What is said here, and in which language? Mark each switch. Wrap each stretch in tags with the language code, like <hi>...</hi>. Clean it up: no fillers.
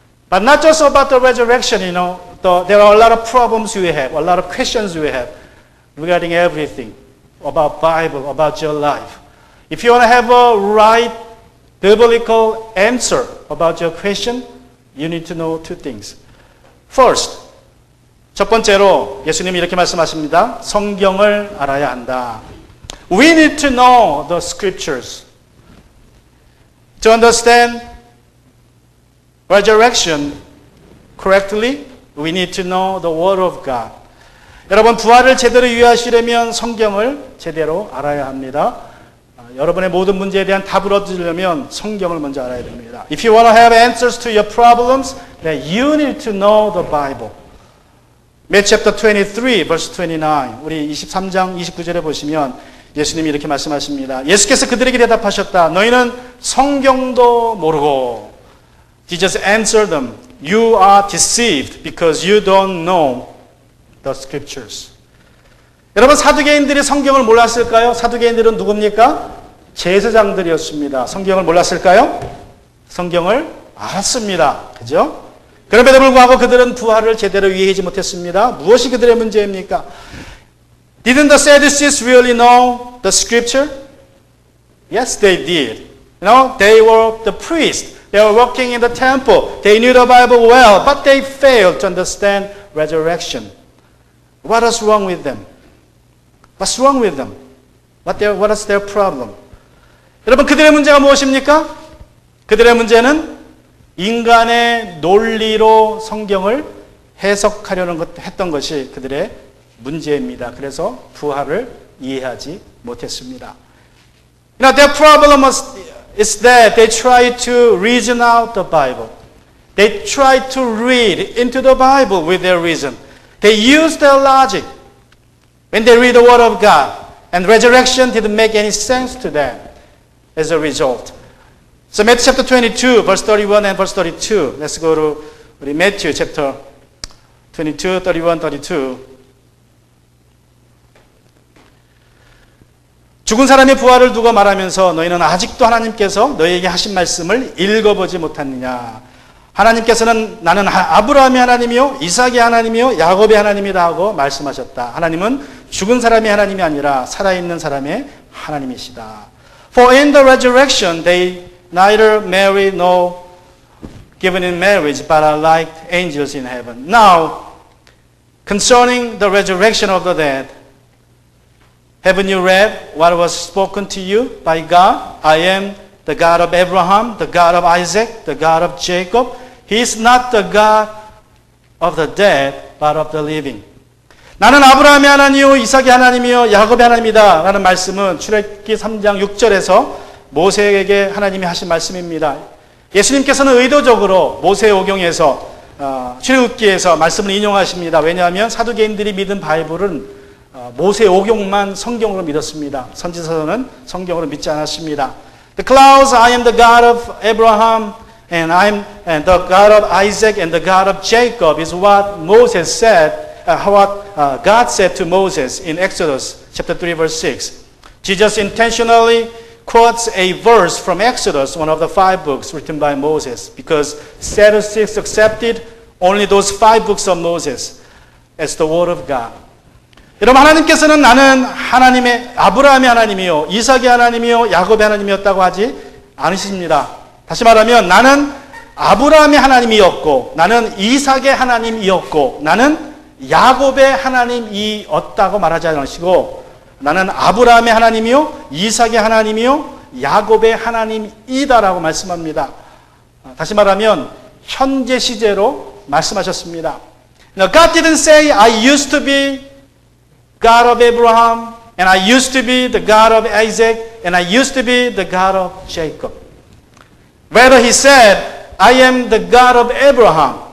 <en>But not just about the resurrection, there are a lot of problems we have, a lot of questions we have regarding everything, about Bible, about your life. If you want to have a right biblical answer about your question, you need to know two things. First,</en> <ko>첫 번째로 예수님이 이렇게 말씀하십니다. 성경을 알아야 한다.</ko> <en>We need to know the scriptures. To understand resurrection correctly, we need to know the Word of God.</en> <ko>여러분, 부활을 제대로 이해하시려면 성경을 제대로 알아야 합니다. 여러분의 모든 문제에 대한 답을 얻으려면 성경을 먼저 알아야 됩니다.</ko> <en>If you want to have answers to your problems, then you need to know the Bible. Matthew chapter 23, verse 29.</en> <ko>우리 23장 29절에 보시면 예수님이 이렇게 말씀하십니다. 예수께서 그들에게 대답하셨다. 너희는 성경도 모르고.</ko> <en>Jesus answered them. You are deceived because you don't know the scriptures.</en> <ko>여러분, 사두개인들이 성경을 몰랐을까요? 사두개인들은 누굽니까? 제사장들이었습니다. 성경을 몰랐을까요? 성경을 알았습니다. 그죠? 그럼에도 불구하고 그들은 부활을 제대로 이해하지 못했습니다. 무엇이 그들의 문제입니까?</ko> <en>Didn't the Sadducees really know the scripture? Yes, they did. They were the priests. They were working in the temple. They knew the Bible well, but they failed to understand resurrection. What is wrong with them? What's wrong with them? What is their problem?</en> <ko>여러분, 그들의 문제가 무엇입니까? 그들의 문제는 인간의 논리로 성경을 해석하려는 했던 것이 그들의 문제입니다. 그래서 부활을 이해하지 못했습니다.</ko> <en>Their problem is that they try to reason out the Bible. They try to read into the Bible with their reason. They use their logic when they read the Word of God. And resurrection didn't make any sense to them as a result. So Matthew chapter 22, verse 31 and verse 32. Let's go to Matthew chapter 22, 31, 32.</en> <ko>죽은 사람의 부활을 두고 말하면서 너희는 아직도 하나님께서 너희에게 하신 말씀을 읽어보지 못했느냐. 하나님께서는 나는 아브라함의 하나님이요 이삭의 하나님이요 야곱의 하나님이다 하고 말씀하셨다. 하나님은 죽은 사람의 하나님이 아니라 살아있는 사람의 하나님이시다.</ko> <en>For in the resurrection they neither marry nor given in marriage, but are like angels in heaven. Now, concerning the resurrection of the dead, haven't you read what was spoken to you by God? I am the God of Abraham, the God of Isaac, the God of Jacob. He is not the God of the dead, but of the living.</en> <ko>나는 아브라함의 하나님이요 이삭의 하나님이요 야곱의 하나님이다 라는 말씀은 출애굽기 3장 6절에서 모세에게 하나님이 하신 말씀입니다. 예수님께서는 의도적으로 모세오경에서 출애굽기에서 말씀을 인용하십니다. 왜냐하면 사두개인들이 믿은 바이블은 모세오경만 성경으로 믿었습니다. 선지서는 성경으로 믿지 않았습니다.</ko> <en>The clouds, I am the God of Abraham, and the God of Isaac, and the God of Jacob is what Moses said, what God said to Moses in Exodus chapter 3, verse 6. Jesus intentionally quotes a verse from Exodus, one of the 5 books written by Moses, because Sadducees accepted only those 5 books of Moses as the word of God.</en> <ko>여러분, 하나님께서는 나는 하나님의 아브라함의 하나님이요 이삭의 하나님이요 야곱의 하나님이었다고 하지 않으십니다. 다시 말하면 나는 아브라함의 하나님이었고 나는 이삭의 하나님이었고 나는 야곱의 하나님이었다고 말하지 않으시고 나는 아브라함의 하나님이요 이삭의 하나님이요 야곱의 하나님이다라고 말씀합니다. 다시 말하면 현재 시제로 말씀하셨습니다.</ko> <en>Now, God didn't say I used to be God of Abraham and I used to be the God of Isaac and I used to be the God of Jacob. Rather, he said, I am the God of Abraham.</en>